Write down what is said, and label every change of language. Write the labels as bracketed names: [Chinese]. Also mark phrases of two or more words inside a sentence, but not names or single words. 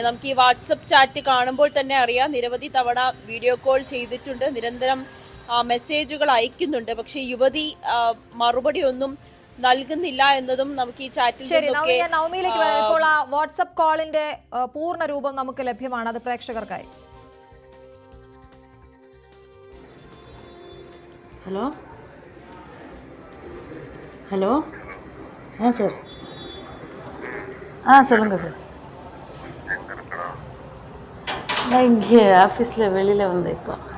[Malayalam] നമുക്ക് ഈ വാട്സപ്പ് ചാറ്റ് കാണുമ്പോൾ തന്നെ അറിയാം, നിരവധി തവണ [English] video call [Malayalam] ചെയ്തിട്ടുണ്ട്, നിരന്തരം മെസ്സേജുകൾ അയക്കുന്നുണ്ട്. പക്ഷെ യുവതി മറുപടി ഒന്നും നൽകുന്നില്ല എന്നതും നമുക്ക് ഈ ചാറ്റിൽ നവമിയിലേക്ക് വരാം. ഇപ്പോൾ ആ വാട്സപ്പ് കോളിന്റെ പൂർണ്ണ രൂപം നമുക്ക് ലഭ്യമാണ്, അത് പ്രേക്ഷകർക്കായി. [English] hello hello sir. [Tamil] சொல்லுங்கள் சார். நான் இங்கே ஆஃபீஸில் வெளியில் வந்தேன். இப்போ